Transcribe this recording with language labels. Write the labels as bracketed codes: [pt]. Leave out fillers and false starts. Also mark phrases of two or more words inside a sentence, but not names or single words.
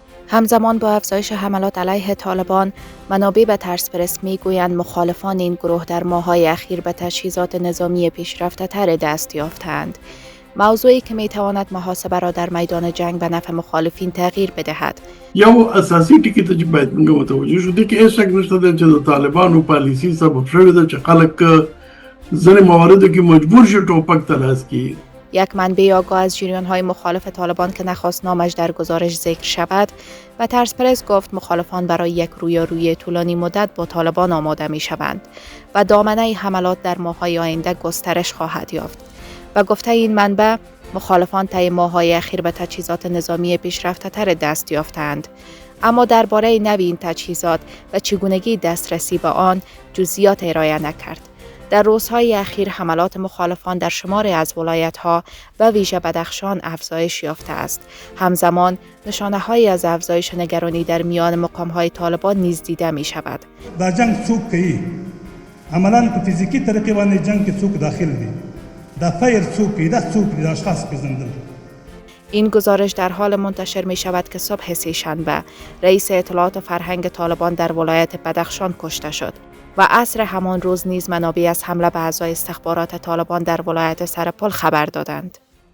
[fa] همزمان با افزایش حملات علیه طالبان، منابع به ترسپرس میگویند مخالفان این گروه در ماه‌های اخیر به تجهیزات نظامی پیشرفته‌تر دست یافتند. موضوعی که میتواند محاسبه را در میدان جنگ به نفع مخالفین تغییر بدهد. [ps] یو اساسي ټکی ته چې باید موږ متوجه شو دي کې هیڅ شک نشته ده چې د طالبانو پالیسي سبب شوې ده چې خلک ځینې مواردو کې مجبور شي ټوپک ته لاس کړي. [fa] یک منبع آگاه از جریان‌های مخالف طالبان که نخواست نامش در گزارش ذکر شود و ترسپرس گفت مخالفان برای یک رویارویی طولانی مدت با طالبان آماده می‌شوند و دامنه حملات در ماه‌های آینده گسترش خواهد یافت. و گفته این منبع مخالفان طی ماه‌های اخیر به تجهیزات نظامی پیشرفته‌تر دست یافتند، اما درباره نوع این تجهیزات و چگونگی دسترسی به آن جزئیات ارائه نکرد. در روزهای اخیر حملات مخالفان در شماری از ولایت‌ها و ویژه بدخشان افزایش یافته است. همزمان نشانه‌هایی از افزایش نگرانی در میان مقام‌های طالبان نیز دیده می‌شود. [ps] دا جنگ څوک کوي؟ عملاً په فیزیکی طریقې باندې جنگ کې څوک داخل دي؟ دا فایر څوک کوي؟ دا څوک دي؟ دا اشخاص پېژندل. [fa] این گزارش در حال منتشر می شود که صبح سه‌شنبه رئیس اطلاعات و فرهنگ طالبان در ولایت بدخشان کشته شد و عصر همان روز نیز منابع از حمله به اعضای استخبارات طالبان در ولایت سرپل خبر دادند.